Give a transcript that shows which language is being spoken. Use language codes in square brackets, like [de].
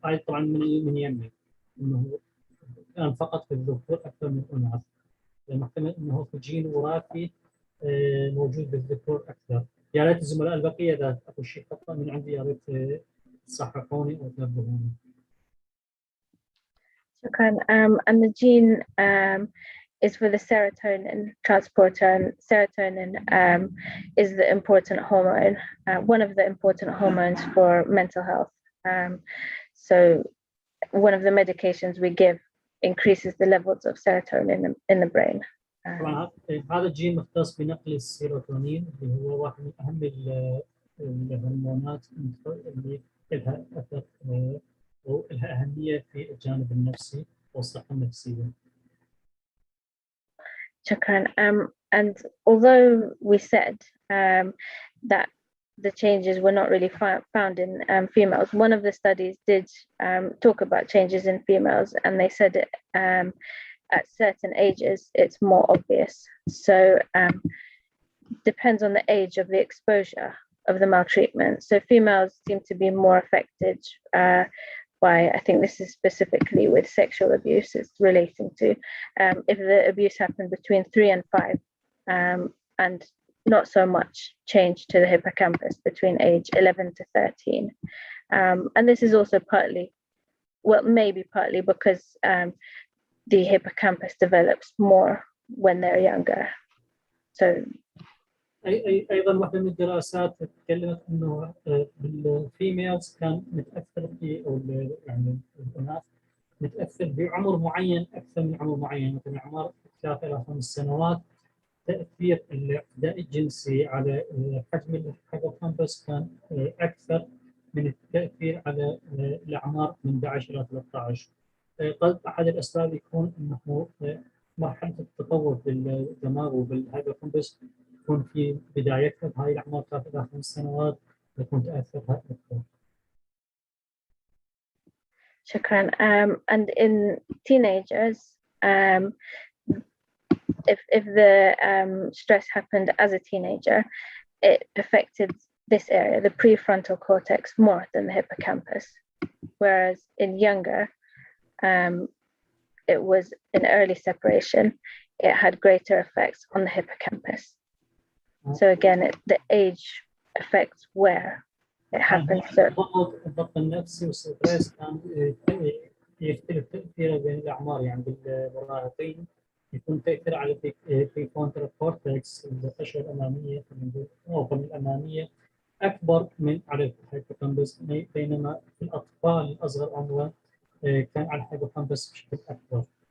[ar] هاي طبعا من يمي انه كان فقط في الذكور اكثر من الاناث، محتمل انه في جين وراثي موجود بالذكور اكثر. يا ريت الزملاء البقيه اذا اكو شيء خطا من عندي يا ريت تصححوني او تنبهوني. شكرا. [en] And the gene is for the serotonin transporter, and serotonin is the important hormone, one of the important hormones for mental health. So one of the medications we give increases the levels of serotonin in the brain. [ar] طبعا هذا الجين مختص بنقل السيروتونين اللي هو واحد من اهم الهرمونات اللي لها اثر ولها اهميه في الجانب النفسي والصحه النفسيه. Shukran. [en] And although we said that the changes were not really found in females. One of the studies did talk about changes in females, and they said it, at certain ages it's more obvious. So depends on the age of the exposure of the maltreatment. So females seem to be more affected by, I think this is specifically with sexual abuse, it's relating to if the abuse happened between 3 and 5, and not so much change to the hippocampus between age 11 to 13. And this is also partly, well, maybe partly because the hippocampus develops more when they're younger. So [ar] ايضا واحده من الدراسات تكلمت انه بالفيميلز كان متاثر في، او يعني الاناث متاثر بعمر معين اكثر من عمر معين، مثلا اعمار 3 الى 5 سنوات تاثير الاعتداء الجنسي على حجم الهيبوكامبس كان اكثر من التاثير على الاعمار من 11 الى 13. قد احد الاسباب يكون انه مرحله التطور بالدماغ وبالهيبوكامبس تكون في بدايتها بهاي الاعمار 3 الى 5 سنوات، يكون تاثرها اكثر. شكرا. [en] And in teenagers, if the stress happened as a teenager, it affected this area, the prefrontal cortex, more than the hippocampus. Whereas in younger, it was an early separation. It had greater effects on the hippocampus. So again, the age affects where it happens. So [ar] الضغط النفسي والستريس كان يختلف تأثيره بين الأعمار، يعني بالمراهقين يكون تأثير على البريفرونتال كورتكس، القشرة الأمامية أو الأمامية أكبر من على الهيبوكامبس، بينما في الأطفال الأصغر عمرا كان على الهيبوكامبس بشكل أكبر.